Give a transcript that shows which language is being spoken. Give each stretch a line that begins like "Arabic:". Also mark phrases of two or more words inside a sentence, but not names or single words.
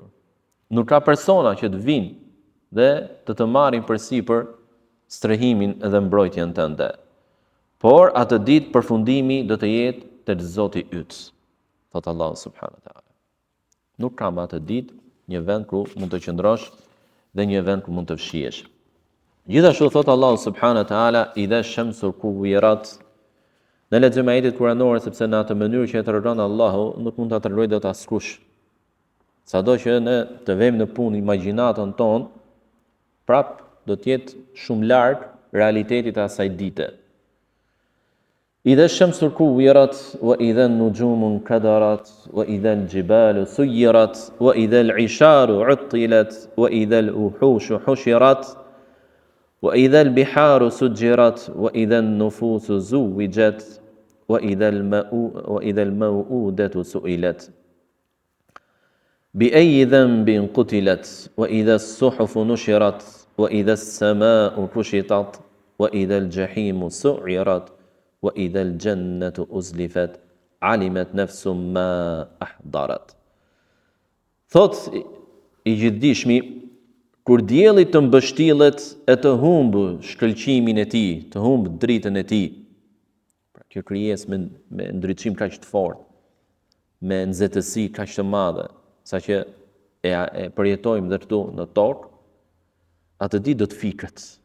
Albanian: Nuk ka persona që të vinë dhe të marrin përsipër strehimin dhe mbrojtjen tënde. Por atë ditë përfundimi do të jetë tek Zoti yt, thot Allahu
Arabic: سبحانه وتعالى.
Albanian: Nuk ka më atë ditë një vend ku mund të qëndrosh dhe një vend ku mund të fshihesh. Gjithashtu thot Allahu
Arabic: سبحانه وتعالى, إذا الشمس كورت.
Albanian: Në lexojmë ajetet kuranore sepse në atë mënyrë që e tregon Allahu nuk mund ta tregoj dot askush. Sado që ne të vëmë në punë imagjinatën tonë, prap do të jetë shumë larg realitetit të asaj dite.
Arabic: إذا الشمس كورت وإذا النجوم انكدرت وإذا الجبال سيرت وإذا العشار عطلت وإذا الوحوش حشرت وإذا البحار سجرت وإذا النفوس زوجت وإذا الموءودة سئلت بأي ذنب قتلت وإذا الصحف نشرت وإذا السماء كشطت وإذا الجحيم سعرت وإذا الجنة أزلفت علمت نفس ما أحضرت.
Albanian: Thot i gjithdijshmi, kur dielli të mbështillet e të humbë shkëlqimin e tij, të humbë dritën e tij, pra kjo krijesë me ndriçim kaq të fortë, me nxehtësi kaq të madhe, saqë e përjetojmë dhe këtu në tokë, atë ditë do të fiket.